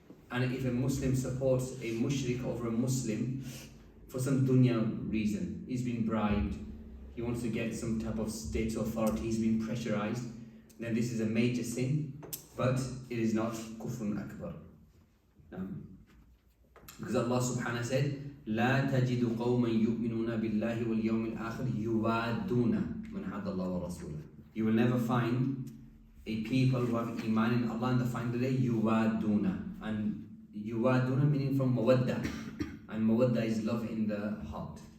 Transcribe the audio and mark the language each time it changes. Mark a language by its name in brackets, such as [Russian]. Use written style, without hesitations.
[English] And if a Muslim supports a mushrik over a Muslim for some dunya reason, he's been bribed, he wants to get some type of state authority, he's been pressurized, then this is a major sin, but it is not kufrun akbar. Because Allah subhanahu said, [Arabic] لا تجد قوما يؤمنون بالله واليوم الآخر يوادون من حد الله ورسوله. [English] You will never find a people who have iman in Allah and the final day, yuwaduna. And yuwaduna meaning from mawadda. And mawadda is love in the heart.